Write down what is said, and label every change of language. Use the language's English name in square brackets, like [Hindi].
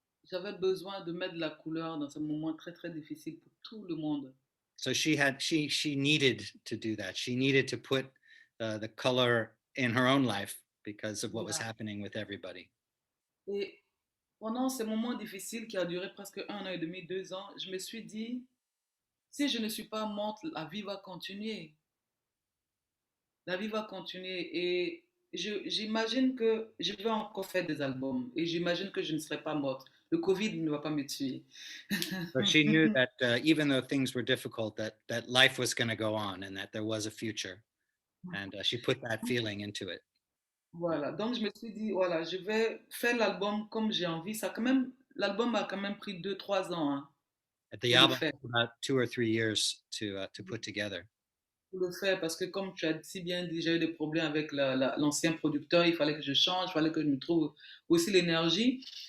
[French] J'avais besoin de mettre de la couleur dans un moment très très difficile pour tout le monde. [English] So she needed to do that. She needed to put the color in her own life because of what was [French] Voilà. [English] happening with everybody. [French] Et pendant ces moments difficiles qui ont duré presque 1 an et demi, 2 ans, je me suis dit, si je ne suis pas morte, la vie va continuer. La vie va continuer et j'imagine que je vais encore faire des albums et j'imagine que je ne serai pas morte. Le Covid ne va pas me tuer. [English] So she knew that even though things were difficult, that life was going to go on and that there was a future. And she put that feeling into it. [French] Voilà, donc je me suis dit, voilà, je vais faire l'album comme j'ai envie. L'album a quand même pris 2, 3 ans, hein. [English] The [French] pour le [English] album [French] faire. [English] took about 2 or 3 years to put together. [French] Pour le faire parce que comme tu as si bien dit, j'ai eu des problèmes avec l'ancien producteur, il fallait que je change, il fallait que je me trouve aussi l'énergie.